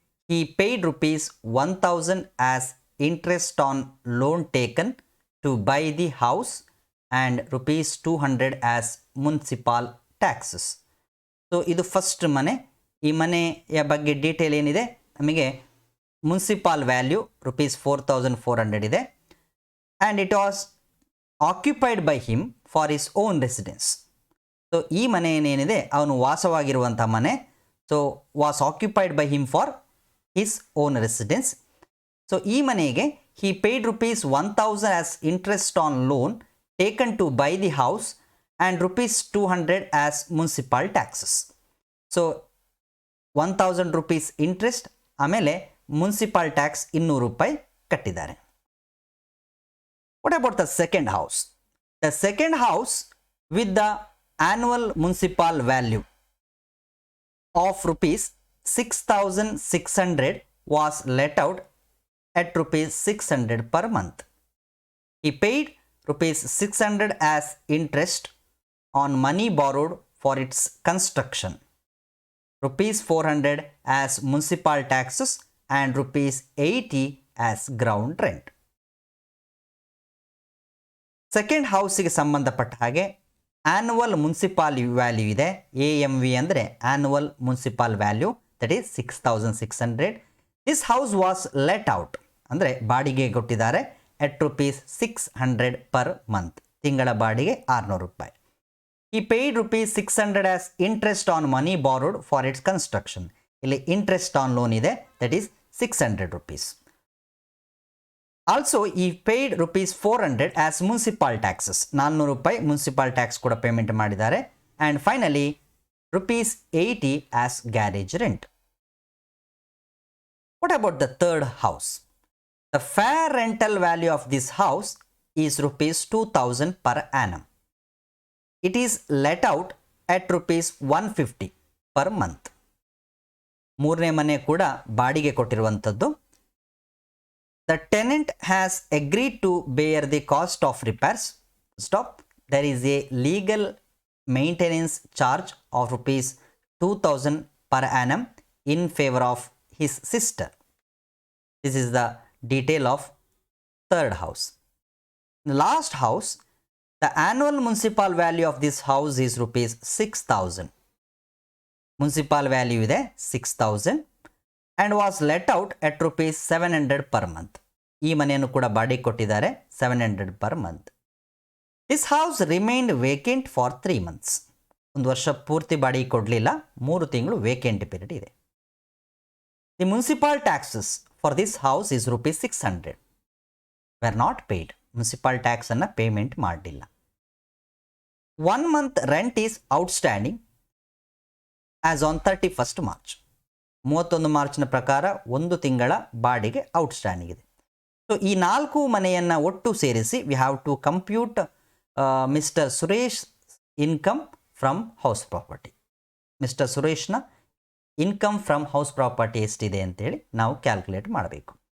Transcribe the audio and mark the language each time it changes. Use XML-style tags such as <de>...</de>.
<en>He paid rupees 1,000 as interest on loan taken to buy the house and rupees 200 as municipal taxes.</en> <kn>So ಇದು first ಮನೆ. ಈ ಮನೆಯ ಬಗ್ಗೆ detail ಏನಿದೆ, ನಮಗೆ ಮುನ್ಸಿಪಾಲ್ ವ್ಯಾಲ್ಯೂ rupees 4,400 ಇದೆ,</kn> <en>And it was occupied by him for his own residence.</en> <kn>So ಈ ಮನೆ ಏನೇನಿದೆ ಅವನು ವಾಸವಾಗಿರುವಂಥ ಮನೆ.</kn> <en>So was occupied by him for his own residence.</en> <kn>So ಈ ಮನೆಗೆ</kn> <en>he paid rupees 1,000 as interest on loan taken to buy the house and rupees 200 as municipal taxes. So 1,000 rupees interest,</en> <kn>ಆಮೇಲೆ municipal tax 200 ರೂಪಾಯಿ ಕಟ್ಟಿದ್ದಾರೆ.</kn> <en>What about the second house? The second house with the annual municipal value of rupees 6,600 was let out at rupees 600 per month. He paid rupees 600 as interest on money borrowed for its construction, rupees 400 as municipal taxes, and rupees 80 as ground rent.</en> <kn>Second ಹೌಸಿಗೆ ಸಂಬಂಧಪಟ್ಟ ಹಾಗೆ annual municipal value ಇದೆ.</kn> <en>AMV ಅಂದರೆ annual municipal value, that is 6,600. This house was let out</en> <kn>ಅಂದರೆ ಬಾಡಿಗೆ ಕೊಟ್ಟಿದ್ದಾರೆ</kn> <en>at rupees 600 per month.</en> <kn>ತಿಂಗಳ ಬಾಡಿಗೆ 600 ರೂಪಾಯಿ.</kn> <en>He paid rupees 600 as interest on money borrowed for its construction. ಇಲ್ಲಿ interest on loan ಇದೆ, that is 600 rupees. Also he paid rupees 400 as municipal taxes.</en> <kn>400 ರೂಪಾಯಿ municipal tax ಕೂಡ ಪೇಮೆಂಟ್ ಮಾಡಿದ್ದಾರೆ.</kn> <en>And finally rupees 80 as garage rent. What about the third house? The fair rental value of this house is rupees 2,000 per annum. It is let out at rupees 150 per month.</en> <kn>ಮೂರನೇ ಮನೆ ಕೂಡ ಬಾಡಿಗೆ ಕೊಟ್ಟಿರುವಂಥದ್ದು.</kn> <en>The tenant has agreed to bear the cost of repairs. There is a legal maintenance charge of rupees 2,000 per annum in favor of his sister. This is the detail of third house. The last house, the annual municipal value of this house is rupees 6,000. Municipal value ಇದೆ 6,000 and was let out at rupees 700 per month.</en> <kn>ಈ ಮನೆಯನ್ನು ಕೂಡ ಬಾಡಿಗೆ ಕೊಟ್ಟಿದ್ದಾರೆ</kn> <en>700 per month. This house remained vacant for 3 months.</en> <kn>ಒಂದು ವರ್ಷ ಪೂರ್ತಿ ಬಾಡಿಗೆ ಕೊಡಲಿಲ್ಲ, 3 ತಿಂಗಳು ವೇಕೆಂಟ್ ಪೀರಿಯಡ್ ಇದೆ.</kn> <en>The municipal taxes for this house is rupees 600 were not paid. Municipal tax</en> <kn>ಅನ್ನ ಪೇಮೆಂಟ್ ಮಾಡಲಿಲ್ಲ.</kn> <en>1 month rent is outstanding as on 31st March.</en> <kn>31 ಮಾರ್ಚ್ನ ಪ್ರಕಾರ ಒಂದು ತಿಂಗಳ ಬಾಡಿಗೆ ಔಟ್ಸ್ಟ್ಯಾಂಡಿಂಗ್ ಇದೆ.</kn> <en>so</en> <kn>ಈ 4 ಮನೆಯನ್ನು ಒಟ್ಟು ಸೇರಿಸಿ</kn> <en>We have to compute mister Suresh income from house property.</en> <kn>Mister ಸುರೇಶ್ನ income from house property ಎಷ್ಟಿದೆ ಅಂತೇಳಿ ನಾವು ಕ್ಯಾಲ್ಕುಲೇಟ್ ಮಾಡಬೇಕು.</kn>